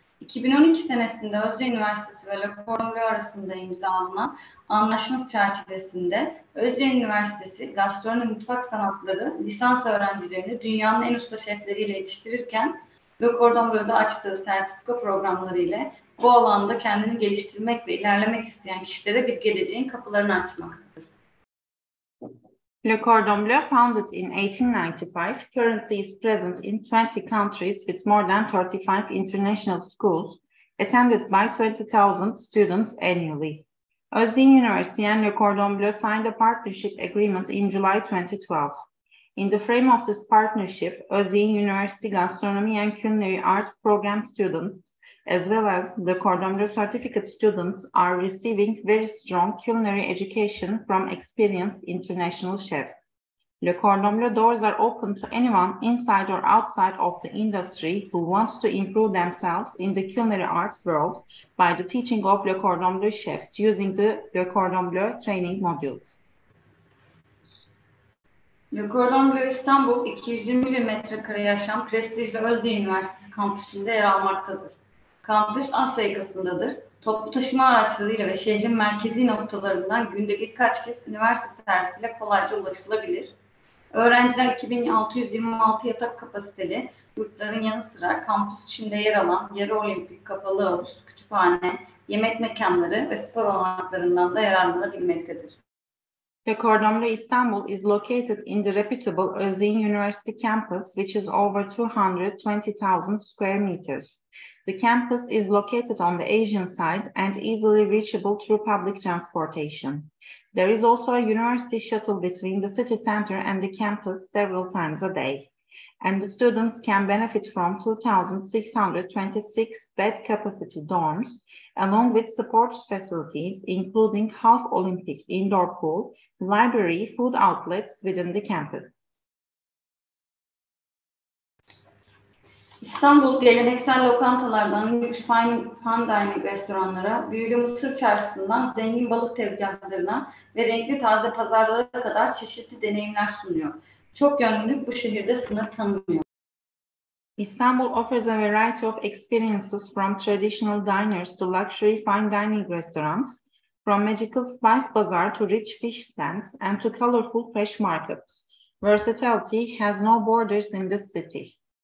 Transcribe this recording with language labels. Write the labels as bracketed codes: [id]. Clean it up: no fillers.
[tr] 2012 senesinde Özde Üniversitesi ve Le Cordon Bleu arasında imzalanan anlaşma çerçevesinde Özde Üniversitesi Gastronomi Mutfak Sanatları lisans öğrencilerini dünyanın en usta şefleriyle yetiştirirken, Le Cordon Bleu'da açtığı sertifika programları ile bu alanda kendini geliştirmek ve ilerlemek isteyen kişilere bir geleceğin kapılarını açmaktadır. [en] Le Cordon Bleu, founded in 1895, currently is present in 20 countries with more than 35 international schools, attended by 20,000 students annually. Özde University and Le Cordon Bleu signed a partnership agreement in July 2012. In the frame of this partnership, Özde University Gastronomy and Culinary Arts program students as well as the Cordon Bleu certificate students are receiving very strong culinary education from experienced international chefs. Le Cordon Bleu doors are open to anyone inside or outside of the industry who wants to improve themselves in the culinary arts world by the teaching of Le Cordon Bleu chefs using the Le Cordon Bleu training modules. [tr] Le Cordon Bleu İstanbul, 220 bin metrekareye aşan prestijli Özde Üniversitesi kampüsünde yer almaktadır. Kampüs Asya yakasındadır. Toplu taşıma araçlarıyla ve şehrin merkezi noktalarından günde birkaç kez üniversite servisiyle kolayca ulaşılabilir. Öğrenciler 2626 yatak kapasiteli yurtların yanı sıra kampüs içinde yer alan yarı olimpik kapalı havuz, kütüphane, yemek mekanları ve spor olanaklarından da yararlanabilmektedir. [en] Le Cordon Bleu Istanbul is located in the reputable Özyeğin University campus, which is over 220,000 square meters. The campus is located on the Asian side and easily reachable through public transportation. There is also a university shuttle between the city center and the campus several times a day, and the students can benefit from 2,626 bed capacity dorms, along with support facilities, including half Olympic indoor pool, library, food outlets within the campus. [tr] İstanbul, geleneksel lokantalardan lüks fine dining restoranlara, büyülü Mısır çarşısından zengin balık tezgahlarına ve renkli taze pazarlara kadar çeşitli deneyimler sunuyor. Çok yönlülük bu şehirde sınır tanımıyor. [en] Istanbul offers a variety of experiences from traditional diners to luxury fine dining restaurants, from magical spice bazaar to rich fish stands and to colorful fresh markets. Versatility has no borders in this city.